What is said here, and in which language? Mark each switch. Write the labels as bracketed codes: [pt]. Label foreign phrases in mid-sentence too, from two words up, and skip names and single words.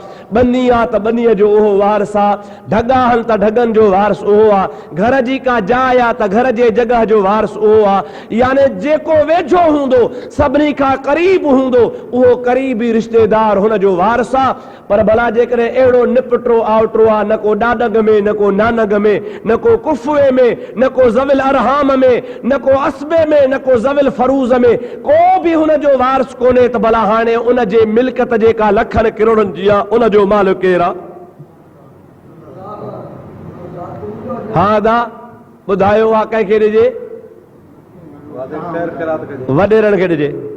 [sd] बनी आहे त बनीअ जो उहो वारस आहे, ढगा आहिनि त ढगनि जो वारस उहो आहे, घर जी का जाइ आहे त घर जे जॻह जो वारस उहो आहे। यानी जेको वेझो हूंदो, सभिनी खां क़रीब हूंदो, उहो क़रीबी रिश्तेदार हुनजो वारस आहे। पर भला जेकॾहिं अहिड़ो निपटरो आवटरो आहे, न को ॾाॾग में न को नानग में, न को कुफुए में, न को [ar] ذوي الأرحام [sd] में, न को असबे में, न को [ar] ذوي الفروض [sd] में, को बि हुनजो वारस कोन्हे त भला हाणे उनजे मिल्कत जेका लखनि किरोड़नि जी आहे उनजो मालिक केरु आहे? हा दा ॿुधायो आहे कंहिंखे ॾिजे? वॾेरनि खे ॾिजे।